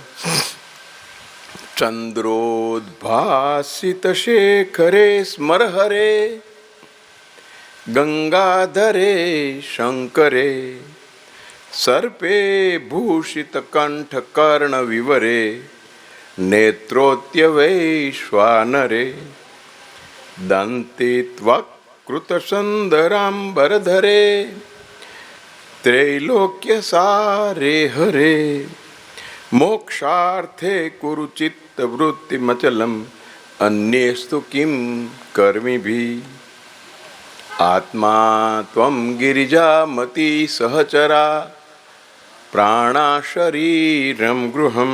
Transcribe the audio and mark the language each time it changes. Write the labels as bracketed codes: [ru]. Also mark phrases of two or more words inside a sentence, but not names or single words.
[sa] ચંદ્રોદ્ભાસિતશેખરે સ્મરહરે ગંગાધરે શંકરે સર્પે ભૂષિતકંઠકર્ણવિવરે નેત્રોત્યવૈશ્વાનરે દંતે ત્વક્કૃતસુંદરાંબરધરે त्रैलोक्यसारे हरे मोक्षार्थे कुरु चित्तवृत्तिमचलम् अन्येस्तु किं कर्मिभिः. आत्मा त्वं गिरिजामती सहचरा प्राणा शरीरं गृहं